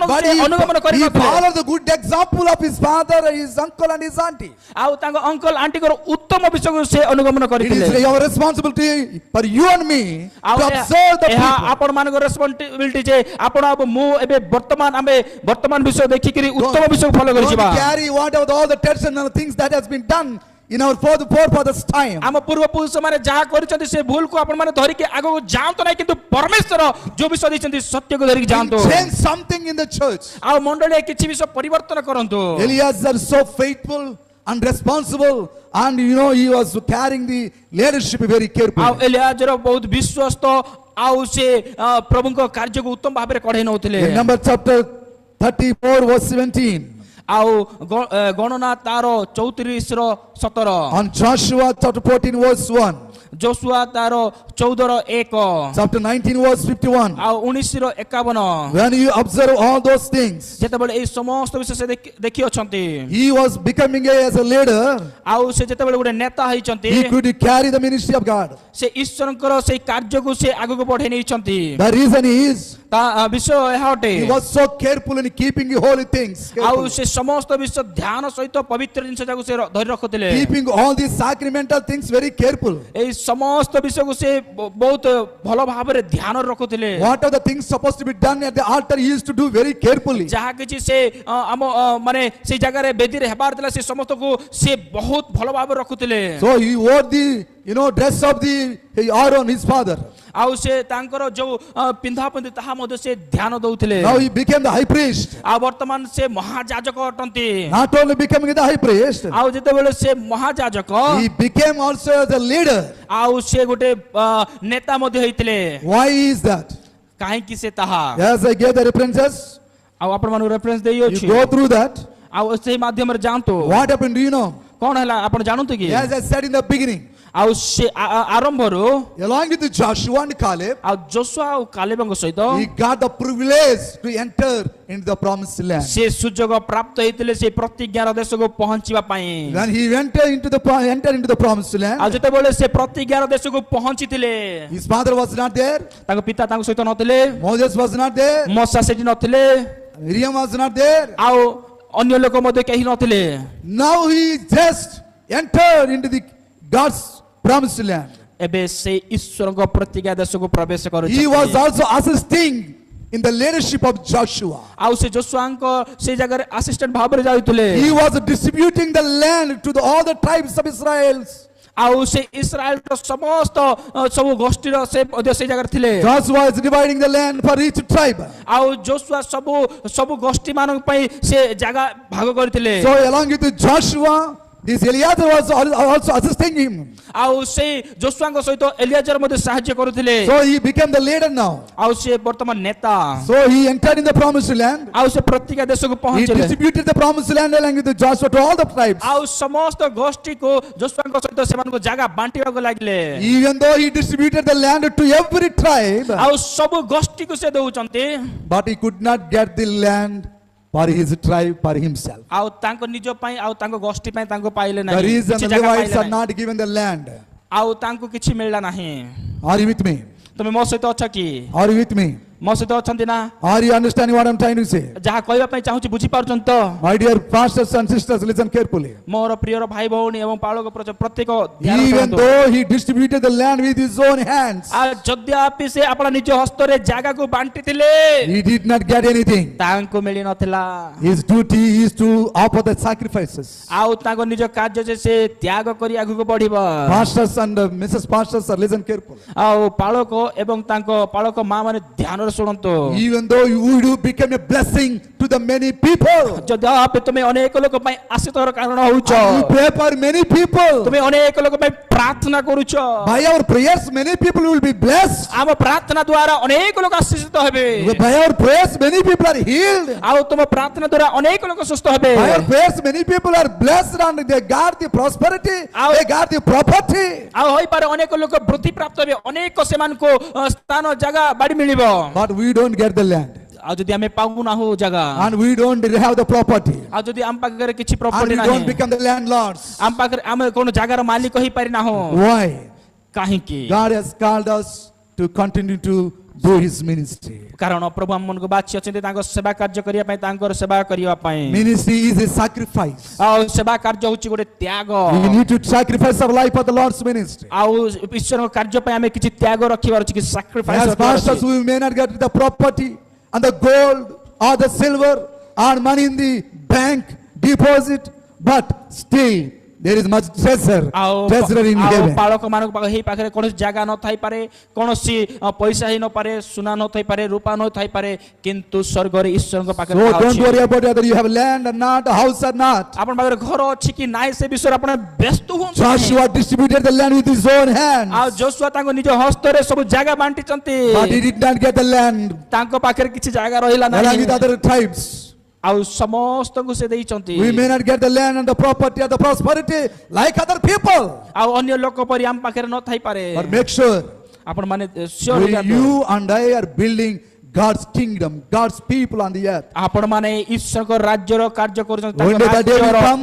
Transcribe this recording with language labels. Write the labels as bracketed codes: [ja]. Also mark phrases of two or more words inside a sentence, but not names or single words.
[en] But [or] ସେ ଅନୁଗମନ [en] he [or] କରିନଥିଲେ, [en] followed the good example of his father, his uncle and his auntie. [or] ଆଉ ତାଙ୍କ ଅଙ୍କଲ ଆଣ୍ଟିଙ୍କର ଉତ୍ତମ ବିଷୟକୁ ସେ ଅନୁଗମନ [en] It [or] କରିଥିଲେ। [en] is your responsibility for you and me [or] ଆଉ [en] to observe the [or] ଏହା [en] people. [or] ଆପଣ ମାନଙ୍କର ରେସ୍ପନ୍ସିବିଲିଟି ଯେ ଆପଣ ଆଉ ମୁଁ ଏବେ ଆମେ ବର୍ତ୍ତମାନ ବିଷୟ ଦେଖିକିରି ଉତ୍ତମ ବିଷୟକୁ ଫଲୋ [en] Don't [or] କରିଯିବା। [en] carry whatever all the traditional things that has been done in our forefathers' time. [or] ଆମ ପୂର୍ବପୁରୁଷ ମାନେ ଯାହା କରିଛନ୍ତି ସେ ଭୁଲକୁ ଆପଣ ମାନେ ଧରିକି ଆଗକୁ ଯାଆନ୍ତୁ ନାହିଁ, କିନ୍ତୁ ପରମେଶ୍ୱର ଯୋଉ ବିଷୟ ଦେଇଛନ୍ତି ସତ୍ୟକୁ ଧରିକି ଯାଆନ୍ତୁ, [en] Change something in the church. [or] ଆଉ ମଣ୍ଡଳୀରେ କିଛି ବିଷୟ ପରିବର୍ତ୍ତନ କରନ୍ତୁ। [en] Eliezer so faithful and responsible, and he was carrying the leadership very [or] ଆଉ [en] carefully. [or] ଏଲିଆଜର ବହୁତ ବିଶ୍ୱସ୍ତ, ଆଉ ସେ ପ୍ରଭୁଙ୍କ କାର୍ଯ୍ୟକୁ ଉତ୍ତମ ଭାବରେ କଢେଇ ନଉଥିଲେ। [en] In Numbers chapter 34 verse 17. [or] ଆଉ ଗଣନା ତାର 34:17, [en] On Joshua chapter 14 verse 1. [or] ଯୋଶୁଆ ତାର 14:1, [en] Chapter 19 verse 51. [or] ଆଉ 19:51। [en] When you observe all those things, [or] ଯେତେବେଳେ ଏଇ ସମସ୍ତ ବିଷୟ ସେ ଦେଖି ଅଛନ୍ତି, [en] he was becoming as a leader. [or] ଆଉ ସେ ଯେତେବେଳେ ଗୋଟେ ନେତା ହେଇଛନ୍ତି, [en] He could carry the ministry of God. [or] ସେ ଈଶ୍ୱରଙ୍କର ସେଇ କାର୍ଯ୍ୟକୁ ସେ ଆଗକୁ ବଢେଇ ନେଇଛନ୍ତି। [en] The reason is [or] ତା ବିଷୟ ଏହା ଅଟେ, [en] he was so careful in keeping holy things. [or] ଆଉ [en] Careful. [or] ସେ ସମସ୍ତ ବିଷୟ ଧ୍ୟାନ ସହିତ ପବିତ୍ର ଜିନିଷ ଯାକୁ ସେ ଧରି ରଖୁଥିଲେ। [en] Keeping all these sacramental things very careful. [or] ଏଇ ସମସ୍ତ ବିଷୟକୁ ସେ ବହୁତ ଭଲ ଭାବରେ ଧ୍ୟାନ ରଖୁଥିଲେ। [en] What are the things supposed to be done at the altar, he used to do very carefully. [or] ଯାହା କିଛି ସେ ଆମ ମାନେ ସେଇ ଜାଗାରେ ବେଦୀରେ ହେବାର ଥିଲା ସେ ସମସ୍ତକୁ ସେ ବହୁତ ଭଲ ଭାବରେ ରଖୁଥିଲେ। [en] So he wore the dress of the Aaron, his father. [or] ଆଉ ସେ ତାଙ୍କର ଯୋଉ ପିନ୍ଧାପିନ୍ଧି ତାହା ମଧ୍ୟ ସେ ଧ୍ୟାନ ଦଉଥିଲେ। [en] Now he became the high priest. [or] ଆଉ ବର୍ତ୍ତମାନ ସେ ମହାଯାଜକ ଅଟନ୍ତି। [en] Not only becoming the high priest, [or] ଆଉ ଯେତେବେଳେ ସେ ମହାଯାଜକ, [en] he became also as a leader. [or] ଆଉ ସେ ଗୋଟେ ନେତା ମଧ୍ୟ ହେଇଥିଲେ। [en] Why is that? [or] କାହିଁକି ସେ ତାହା, [en] As I gave the references, [or] ଆଉ ଆପଣ ମାନଙ୍କୁ ରେଫରେନ୍ସ [en] you [or] ଦେଇଅଛି, [en] go through that. [or] ଆଉ ସେଇ ମାଧ୍ୟମରେ ଯାଆନ୍ତୁ। [en] What happened, do you know? [or] କଣ ହେଲା ଆପଣ ଜାଣନ୍ତୁ କି? [en] As I said in the beginning, [or] ଆଉ ସେ ଆରମ୍ଭରୁ [en] along with Joshua and Caleb, [or] ଆଉ ଯୋଶୁଆ ଆଉ କାଲେବଙ୍କ ସହିତ [en] he got the privilege to enter into the promised land. [or] ସେ ସୁଯୋଗ ପ୍ରାପ୍ତ ହେଇଥିଲେ ସେ ପ୍ରତିଜ୍ଞାର ଦେଶକୁ ପହଞ୍ଚିବା ପାଇଁ। [en] When he entered into the promised [or] ଆଉ [en] land, [or] ଯେତେବେଳେ ସେ ପ୍ରତିଜ୍ଞାର ଦେଶକୁ ପହଞ୍ଚିଥିଲେ, [en] his father was not there, [or] ତାଙ୍କ ପିତା ତାଙ୍କ ସହିତ ନଥିଲେ, [en] Moses was not there, [or] ମୋଶା ସେଠି ନଥିଲେ, [en] Miriam was not there. [or] ଆଉ ଅନ୍ୟ ଲୋକ ମଧ୍ୟ କେହି ନଥିଲେ। [en] Now he just entered into the God's promised land. [or] ଏବେ ସେ ଈଶ୍ୱରଙ୍କ ପ୍ରତିଜ୍ଞା ଦେଶକୁ ପ୍ରବେଶ [en] He was [or] କରୁଛନ୍ତି। [en] also assisting in the leadership of Joshua. [or] ଆଉ ସେ ଯୋଶୁଆଙ୍କ ସେ ଜାଗାରେ ଆସିଷ୍ଟାଣ୍ଟ ଭାବରେ ଯାଉଥିଲେ। [en] He was distributing the land to all the tribes of Israel. [or] ଆଉ ସେ ଇସ୍ରାଏଲର ସମସ୍ତ ସବୁ ଗୋଷ୍ଠୀର ସେ ମଧ୍ୟ ସେ ଜାଗାରେ ଥିଲେ। [en] Joshua is dividing the land for each tribe. [or] ଆଉ ଯୋଶୁଆ ସବୁ ଗୋଷ୍ଠୀ ମାନଙ୍କ ପାଇଁ ସେ ଜାଗା ଭାଗ କରିଥିଲେ। [en] So along with Joshua, this Eliezer was also assisting him. [or] ଆଉ ସେଇ ଯୋଶୁଆଙ୍କ ସହିତ ଏଲିଆଜର ମଧ୍ୟ ସାହାଯ୍ୟ କରୁଥିଲେ। [en] So he became the leader now. [or] ଆଉ ସେ ବର୍ତ୍ତମାନ ନେତା। [en] So he entered in the promised land. [or] ଆଉ ସେ ପ୍ରତିଜ୍ଞା ଦେଶକୁ [en] He [or] ପହଞ୍ଚିଲେ। [en] distributed the promised land along with Joshua to all the tribes. [or] ଆଉ ସମସ୍ତ ଗୋଷ୍ଠୀକୁ ଯୋଶୁଆଙ୍କ ସହିତ ସେମାନଙ୍କୁ ଜାଗା ବାଣ୍ଟିବାକୁ ଲାଗିଲେ। [en] Even though he distributed the land to every tribe, [or] ଆଉ ସବୁ ଗୋଷ୍ଠୀକୁ ସେ ଦଉଛନ୍ତି, [en] but he could not get the land for his tribe, for himself. [or] ଆଉ ତାଙ୍କ ନିଜ ପାଇଁ ଆଉ ତାଙ୍କ ଗୋଷ୍ଠୀ ପାଇଁ ତାଙ୍କୁ ପାଇଲେ [en] The [or] ନାହିଁ, [en] reason [or] କିଛି [en] the [or] ଜାଗା [en] Levites [or] ପାଇଲେ [en] are [or] ନାହିଁ, [en] not given the land. [or] ଆଉ ତାଙ୍କୁ କିଛି ମିଳିଲା ନାହିଁ। [en] Are you with me? [or] ତମେ ମୋ ସହିତ ଅଛ କି? [en] Are you with me? [or] ମୋ ସହିତ ଅଛନ୍ତି ନା? [en] Are you understanding what I'm trying to say? [or] ଯାହା କହିବା ପାଇଁ ଚାହୁଁଛି ବୁଝିପାରୁଛନ୍ତି ତ? [en] My dear pastors and sisters, listen carefully. [or] ମୋର ପ୍ରିୟର ଭାଇ ଭଉଣୀ ଏବଂ ପାଳକ ପ୍ରତ୍ୟେକ ଧ୍ୟାନ [en] Even [or] କରନ୍ତୁ। [en] though he distributed the land with his own hands, [or] ଆଉ ଯଦ୍ୟପି ସେ ଆପଣ ନିଜ ହସ୍ତରେ ଜାଗାକୁ ବାଣ୍ଟିଥିଲେ, [en] he did not get anything. [or] ତାଙ୍କୁ ମିଳି ନଥିଲା। [en] His duty is to offer the sacrifices. [or] ଆଉ ତାଙ୍କ ନିଜ କାର୍ଯ୍ୟ ଯେ ସେ ତ୍ୟାଗ କରି ଆଗକୁ ବଢିବ। [en] Pastors and Mrs. Pastors, listen carefully. [or] ଆଉ ପାଳକ ଏବଂ ତାଙ୍କ ପାଳକ ମା ମାନେ ଧ୍ୟାନ ରେ ଶୁଣନ୍ତୁ [en] Even though you do become a blessing to the many people, [or] ଯଦି ଆପେ ତୁମେ ଅନେକ ଲୋକ ପାଇଁ ଆଶୀର୍ବାଦର କାରଣ ହଉଛ [en] and you pray for many people, [or] ତୁମେ ଅନେକ ଲୋକ ପାଇଁ ପ୍ରାର୍ଥନା କରୁଛ [en] by our prayers many people will be blessed. [or] ଆମ ପ୍ରାର୍ଥନା ଦ୍ୱାରା ଅନେକ ଲୋକ ଆଶୀର୍ବାଦିତ ହେବେ [en] By our prayers many people are healed. [or] ଆଉ ତୁମ ପ୍ରାର୍ଥନା ଦ୍ୱାରା ଅନେକ ଲୋକ ସୁସ୍ଥ ହେବେ [en] By our prayers many people are blessed and they got the prosperity, they got the property. [or] ଆଉ ହୋଇପାରେ ଅନେକ ଲୋକ ବୃଦ୍ଧି ପ୍ରାପ୍ତ ହେବେ ଅନେକ ସେମାନଙ୍କୁ ସ୍ଥାନ ଜାଗା ବାଡ଼ି ମିଳିବ [en] But we don't get the land, [or] ଆଉ ଯଦି ଆମେ ପାଉନାହୁ ଜାଗା [en] and we don't have the property, [or] ଆଉ ଯଦି ଆମ ପାଖରେ କିଛି [en] and [or] ପ୍ରପର୍ଟି [en] we [or] ନାହିଁ [en] don't become the landlords. [or] ଆମ ପାଖରେ ଆମେ କୋନ ଜାଗାର ମାଲିକ ହେଇପାରି ନାହୁ [en] Why? [or] କାହିଁକି [en] God has called us to continue to do His ministry. [or] କାରଣ ପ୍ରଭୁ ଆମମାନଙ୍କୁ ବାଛିଛନ୍ତି ତାଙ୍କ ସେବା କାର୍ଯ୍ୟ କରିବା ପାଇଁ ତାଙ୍କର ସେବା କରିବା ପାଇଁ [en] Ministry is a sacrifice. [or] ଆଉ ସେବା କାର୍ଯ୍ୟ ହେଉଛି ଗୋଟେ ତ୍ୟାଗ [en] We need to sacrifice our life for the Lord's ministry. [or] ଆଉ ଈଶ୍ୱରଙ୍କ କାର୍ଯ୍ୟ ପାଇଁ ଆମେ କିଛି ତ୍ୟାଗ ରଖିବାର ଅଛି କିଛି ସାକ୍ରିଫାଇସ୍ [en] As pastors, we may not get the property and the gold or the silver or money in the bank deposit, but still there is much treasure in heaven. [or] ପାଳକ ମାନଙ୍କ ପାଖରେ ହେଇ ପାଖରେ କୌଣସି ଜାଗା ନ ଥାଇପାରେ କୌଣସି ପଇସା ହେଇ ନପାରେ ସୁନା ନ ଥାଇପାରେ ରୂପା ନ ଥାଇପାରେ କିନ୍ତୁ ସ୍ୱର୍ଗରେ ଈଶ୍ୱରଙ୍କ ପାଖରେ [en] So don't [or] ଅଛି [en] worry about whether you have land or not, a house or not. [or] ଆପଣ ପାଖରେ ଘର ଅଛି କି ନାହିଁ ସେ ବିଷୟରେ ଆପଣ ବ୍ୟସ୍ତ ହୁଅନ୍ତୁ ନାହିଁ। [en] Joshua distributed the land with his own hands, [or] ଆଉ ଯୋଶୁଆ ତାଙ୍କ ନିଜ ହସ୍ତରେ ସବୁ ଜାଗା ବାଣ୍ଟିଛନ୍ତି [en] but he did not get the land [or] ତାଙ୍କ ପାଖରେ କିଛି ଜାଗା ରହିଲା [en] along [or] ନାହିଁ [en] with other tribes. [or] ଆଉ ସମସ୍ତଙ୍କୁ ସେ ଦେଇଛନ୍ତି [en] We may not get the land and the property or the prosperity like other people, [or] ଆଉ ଅନ୍ୟ ଲୋକ ପରି ଆମ ପାଖରେ ନ ଥାଇପାରେ [en] but make sure [or] ଆପଣ ମାନେ sure ହେଇଯାନ୍ତୁ [en] you and I are building God's kingdom, God's people on the earth. [or] ଆପଣ ମାନେ ଈଶ୍ୱରଙ୍କ ରାଜ୍ୟର କାର୍ଯ୍ୟ କରୁଛନ୍ତି [en] One day the day will come.